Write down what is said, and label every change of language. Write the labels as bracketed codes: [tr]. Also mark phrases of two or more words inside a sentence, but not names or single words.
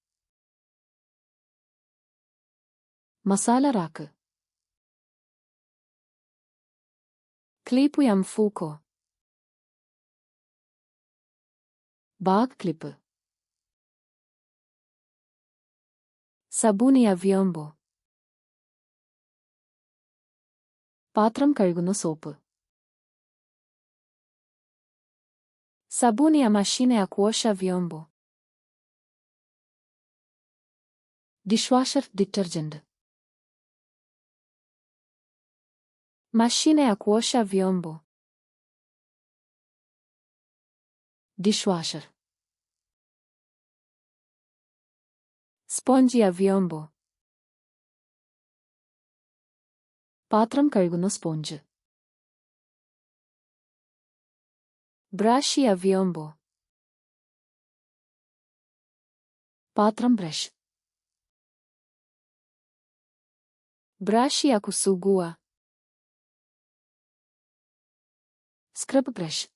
[en] Masala rack. [sw] Klipu ya mfuko. [en] Bag clip. [sw] Sabuni ya vyombo. [ml] പാത്രം കഴുകുന്ന സോപ്പ്. [sw] Sabuni ya mashine ya kuosha vyombo. [en] Dishwasher detergent. [sw] Mashine ya kuosha vyombo. [en] Dishwasher. [sw] Sponji ya vyombo. [ml] പാത്രം കഴുകുന്ന സ്പോഞ്ച്. [sw] Brashi ya vyombo. [ml] പാത്രം ബ്രഷ്. [sw] Brashi ya kusugua. [en] Scrub brush.